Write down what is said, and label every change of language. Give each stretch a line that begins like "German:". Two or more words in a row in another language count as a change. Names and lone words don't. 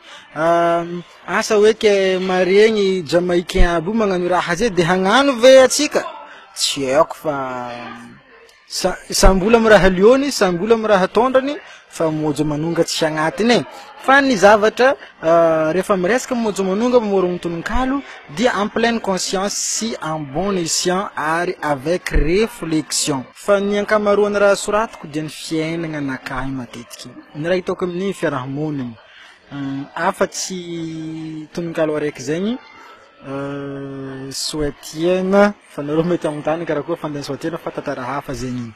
Malagasy: Asa hoe ke maregny jamaïcain aby magnano raha zay de hagnano ve atsika? Tsy haiko fa sambola amin'ny raha liony, sambola amin'ny raha tondrany, fa mojo manonga tsy agnatiny e. Fa ny zavatra rehefa miresaka mojo manonga mamorogno tononkalo dia
French: en pleine conscience
Malagasy: sy
French: en bon escient
Malagasy: ary
French: avec réflexion.
Malagasy: Fa ny ankamaroany raha soratiko dia ny fiainagna anakahy matetiky. Ny raha hitako amin'ny fiarahamoniny. Afa-tsy tononkalo araiky zegny soatiana fa nareo mety amontany karakoa fandeha soatiana fa tantara hafa zegny.